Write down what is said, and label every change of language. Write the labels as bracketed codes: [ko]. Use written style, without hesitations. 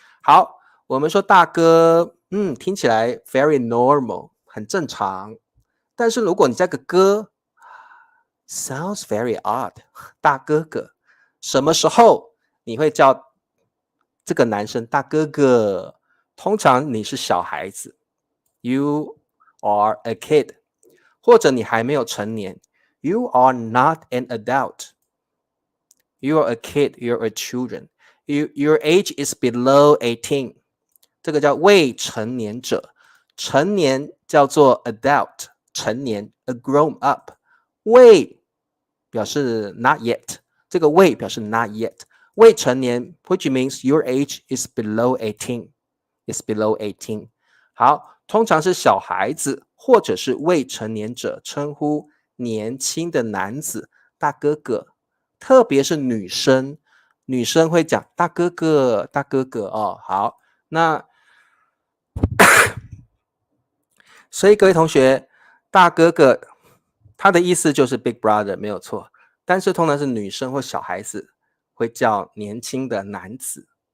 [zh] 好，我们说大哥，听起来 [en] very normal， [zh] 很正常。但是如果你加个哥 ， [en] sounds very odd， [zh] 大哥哥，什么时候你会叫这个男生大哥哥？通常你是小孩子 [en] ，you are a kid， [zh] 或者你还没有成年 [en] ，you are not an adult。You are a kid, you're a children. Your age is below 18. [zh] 这个叫未成年者，成年叫做 adult， 成年 [en] a grown up， [zh] 未表示 not yet， 这个未表示 not yet， 未成年 [en] which means your age is below 18， [zh] is below 18。好，通常是小孩子或者是未成年者称呼年轻的男子大哥哥，特别是女生，女生会讲大哥哥，大哥哥哦。好，那所以各位同学，大哥哥他的意思就是 [en] big brother [zh] 没有错，但是通常是女生或小孩子会叫年轻的男子。